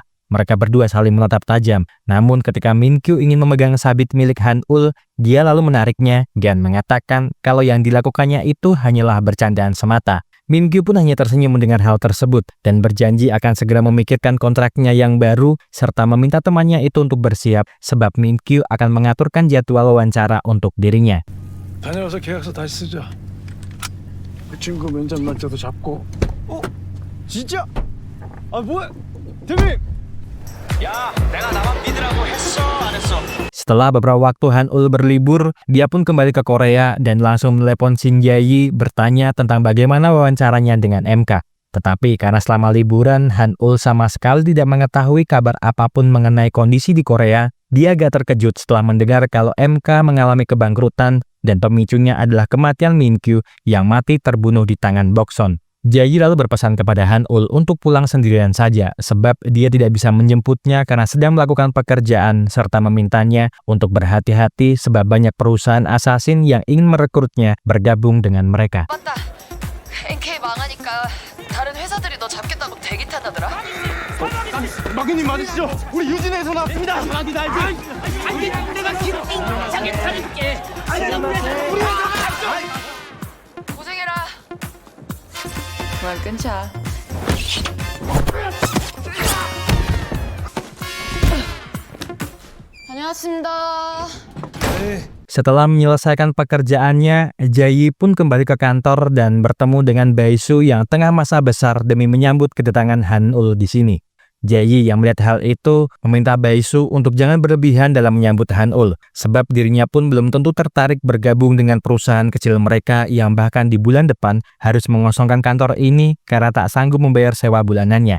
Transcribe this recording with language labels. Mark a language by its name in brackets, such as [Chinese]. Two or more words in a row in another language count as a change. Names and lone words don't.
[Indonesian] Mereka berdua saling menatap tajam, namun ketika Min-kyu ingin memegang sabit milik Han-ul, dia lalu menariknya dan mengatakan kalau yang dilakukannya itu hanyalah bercandaan semata. Min-kyu pun hanya tersenyum mendengar hal tersebut dan berjanji akan segera memikirkan kontraknya yang baru serta meminta temannya itu untuk bersiap sebab Min-kyu akan mengaturkan jadwal wawancara untuk dirinya. [Korean] 다녀와서 계약서 다시 쓰자. 그 친구 면접 날짜도 잡고. 진짜? 아 뭐야? 대표님! 야, 내가 나만 믿으라고 했어, 안 했어? [Indonesian] Setelah beberapa waktu Han-ul berlibur, dia pun kembali ke Korea dan langsung menelepon Shin Jae-yi bertanya tentang bagaimana wawancaranya dengan MK. Tetapi karena selama liburan, Han-ul sama sekali tidak mengetahui kabar apapun mengenai kondisi di Korea, dia agak terkejut setelah mendengar kalau MK mengalami kebangkrutan dan pemicunya adalah kematian Min-kyu yang mati terbunuh di tangan Bokson. Jae lalu berpesan kepada Han-ul untuk pulang sendirian saja sebab dia tidak bisa menjemputnya karena sedang melakukan pekerjaan serta memintanya untuk berhati-hati sebab banyak perusahaan assassin yang ingin merekrutnya bergabung dengan mereka. [Korean] 맞다. NK 망하니까 다른 회사들이 너 잡겠다고 대기 타다더라. 마귀님 맞으시죠? 우리 유진에서 나왔습니다. 마귀 알지? 아니 내가 지금 인장에 차릴게. 고생해라. 그만 끊자. 다녀왔습니다. [Indonesian] Setelah menyelesaikan pekerjaannya, Jae pun kembali ke kantor dan bertemu dengan Bae-su yang tengah masa besar demi menyambut kedatangan Han-ul di sini. Jae yang melihat hal itu meminta Bae-su untuk jangan berlebihan dalam menyambut Han-ul, sebab dirinya pun belum tentu tertarik bergabung dengan perusahaan kecil mereka yang bahkan di bulan depan harus mengosongkan kantor ini karena tak sanggup membayar sewa bulanannya.